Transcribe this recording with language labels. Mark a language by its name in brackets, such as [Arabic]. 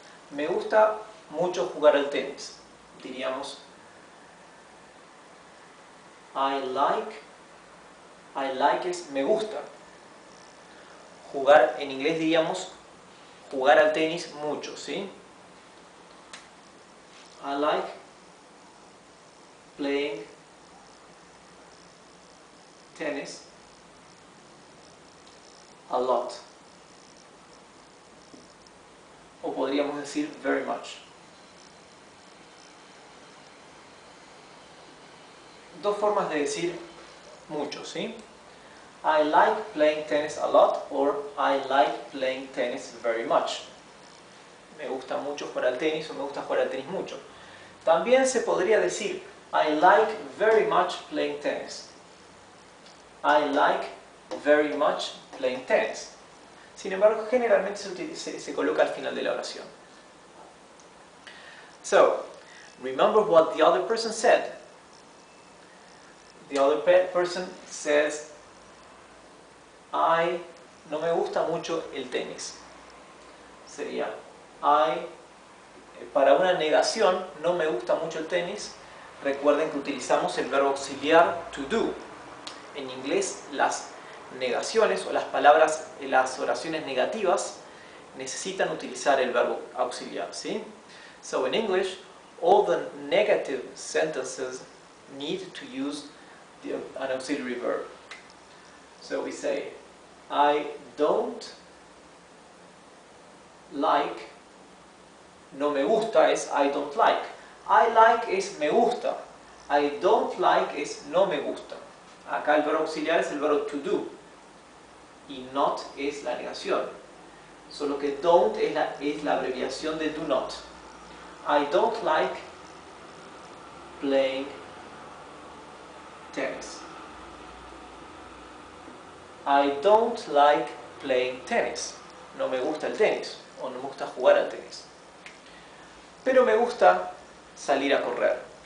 [Spanish] Me gusta mucho jugar al tenis, diríamos [English] I like [Spanish] es me gusta. Jugar, en inglés diríamos jugar al tenis mucho, ¿sí? [English] I like playing tennis a lot. [Spanish] O podríamos decir [English] very much. [Spanish] Dos formas de decir mucho, ¿sí? [English] I like playing tennis a lot or I like playing tennis very much. [Spanish] Me gusta mucho jugar al tenis o me gusta jugar al tenis mucho. También se podría decir [English] I like very much playing tennis. I like very much playing tennis. [Spanish] Sin embargo, generalmente se coloca al final de la oración. [English] So, remember what the other person said. The other person says, [Spanish] no me gusta mucho el tenis. Sería, para una negación, no me gusta mucho el tenis. Recuerden que utilizamos el verbo auxiliar to do. En inglés, las negaciones o las palabras, las oraciones negativas necesitan utilizar el verbo auxiliar, ¿sí? [English] So in English, all the negative sentences need to use an auxiliary verb. So we say, I don't like, [Spanish] no me gusta es [English] I don't like. I like es me gusta. I don't like es no me gusta. [Spanish] Acá el verbo auxiliar es el verbo to do. Y not es la negación. Solo que don't es la abreviación de do not. [English] I don't like playing tennis. I don't like playing tennis. [Spanish] No me gusta el tenis o no me gusta jugar al tenis. Pero me gusta salir a correr.